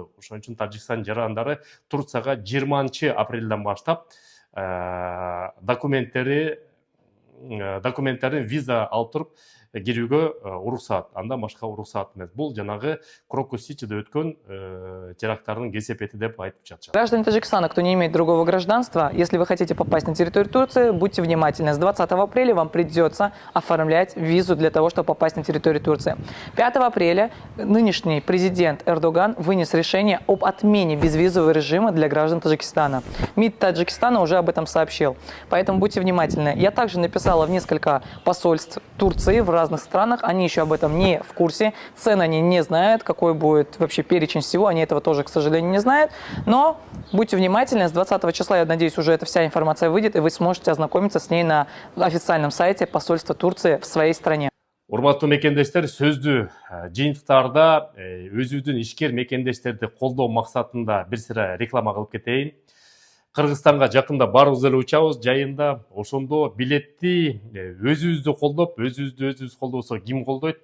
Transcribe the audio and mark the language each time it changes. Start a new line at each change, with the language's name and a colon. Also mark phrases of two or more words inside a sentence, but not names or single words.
Kyrgyz: Ошон үчүн Тажикстан жарандары Турцияга 20 апрелден баштап документтерин виза алып туруп кирүүгө уруксаат, андан башка уруксаат эмес. Бул жанагы Крокус-Ситиде өткөн теракттардын кесепети деп айтып жатышат.
Russian: Граждане Таджикистана, кто не имеет другого гражданства, если вы хотите попасть на территорию Турции, будьте внимательны. С 20 апреля вам придется оформлять визу для того, чтобы попасть на территорию Турции. 5 апреля нынешний президент Эрдоган вынес решение об отмене безвизового режима для граждан Таджикистана. МИД Таджикистана уже об этом сообщил. Поэтому будьте внимательны. Я также написала в несколько посольств Турции в разных странах. Они еще об этом не в курсе. Цены они не знают, какой будет вообще перечень всего. Они этого тоже, к сожалению, не знают. Но будьте внимательны. С 20 числа, я надеюсь, уже эта вся информация выйдет, и вы сможете ознакомиться с ней на официальном сайте посольства Турции в своей стране.
Kyrgyz: Урматтуу мекендештер, сөздү жыйынтыктарда өзүбүздүн ишкер мекендештерди колдоо максатында бир сыра реклама кылып кетейин. Кыргызстанга жакында барыбыз эле учабыз жайында. Ошондо билетти өзүбүздү колдоп, өзүбүз колдобосо ким колдойт?